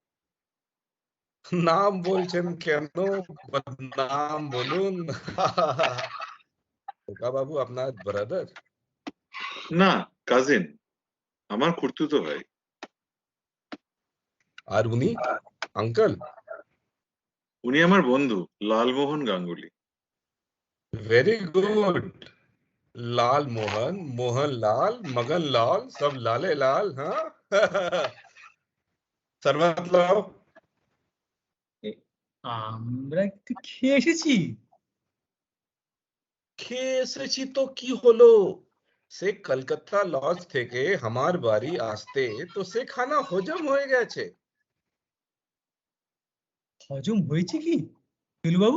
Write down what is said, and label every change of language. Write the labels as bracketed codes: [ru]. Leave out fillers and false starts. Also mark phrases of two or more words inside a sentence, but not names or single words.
[bn] নাম বলছেন কেন? নাম বলুন। খোকা বাবু আপনার ব্রাদার? না, কাজিন, আমার খুড়তুতো ভাই। আর উনি আঙ্কেল? উনি আমার বন্ধু লালমোহন গাঙ্গুলি। [en] very good. [hi] लाल मोहन, मोहन लाल, मगन लाल, सब लाले लाल। हाँ। शरबत लाओ। [bn] আমরা একটু খেয়ে এসেছি। খেয়ে এসেছি তো কি হলো? সে কলকাতা লজ থেকে আমার বাড়ি আসতে তো সে খানা হজম হয়ে গেছে। হজম হয়েছে কি ফেলুবাবু?